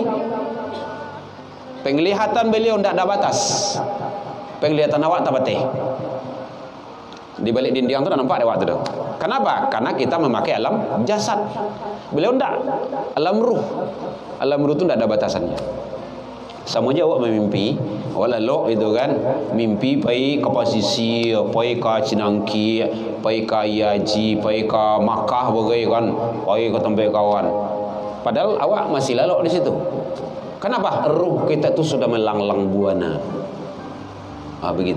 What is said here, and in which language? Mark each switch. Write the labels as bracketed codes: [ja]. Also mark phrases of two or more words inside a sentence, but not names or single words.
[id] Penglihatan beliau tidak ada batas. [min] Penglihatan awak tak batih. Di balik dinding tu dah nampak ada waktu tu. [id] Kenapa? Karena kita memakai alam jasad. Beliau tidak. Alam ruh. [min] Alam ruh tu tidak ada batasannya. Sama je awak memimpi, awak lalok itu kan, mimpi pergi ke posisi, pergi ke Cinangki, pergi ke Yaji, pergi ke Makkah bagai kan, pergi ke tempat kawan. Padahal awak masih lalok di situ. [id] Kenapa? Ruh kita tu sudah melanglang buana. Begitu.